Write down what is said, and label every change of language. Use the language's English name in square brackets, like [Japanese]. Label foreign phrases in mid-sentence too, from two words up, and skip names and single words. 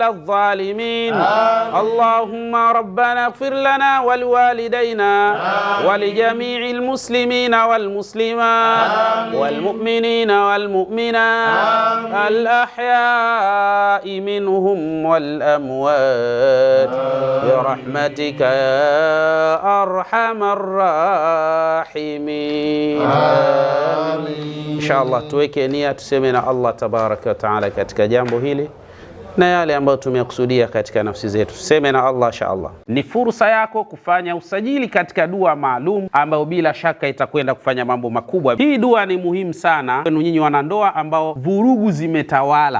[Arabic] الظالمين اللهم ربنا اغفر لنا ولوالدينا ولجميع المسلمين والمسلمات والمؤمنين والمؤمنات الأحياء منهم والأموات برحمتك يا أرحم الراحمين إن شاء الله. [Swahili] tuweke nia tuseme na Allah [Arabic] تبارك وتعالى [Swahili] katika jambo hili na yale ambayo tumekusudia katika nafsi zetu. Tuseme na Allah [Arabic] إن شاء الله. [Swahili] Ni fursa yako kufanya usajili katika dua maalum ambayo bila shaka itakwenda kufanya mambo makubwa. Hii dua ni muhimu sana kwenu nyinyi wanandoa ambao vurugu zimetawala.